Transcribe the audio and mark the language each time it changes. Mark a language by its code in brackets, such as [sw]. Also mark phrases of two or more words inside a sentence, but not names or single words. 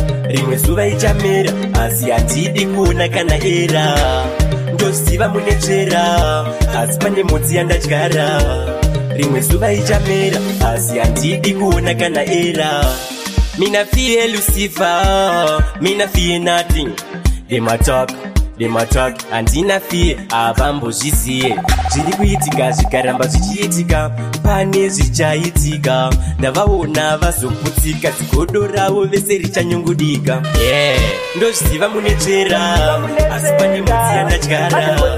[sn] Rimwe zuva ichamera, asi handidi kuona kana era. Ndozviziva munetsvera. Asi pane mhodzi yandadyara, rimwe zuva ichamera, asi handidi kuona kana era. Mina fiye Lucifer, mina fiye nothing. [en] They ma talk, they ma talk, [sn] handina fiye, havambozviziye. Zviri kuitika, zvikaramba zvichiitika, pane zvichaitika. Ndavaona vazoputsika, zigodo ravo vese richanyungudika. Yeah. Ndozviziva mune tsvera, asi pane mhodzi yandadyara.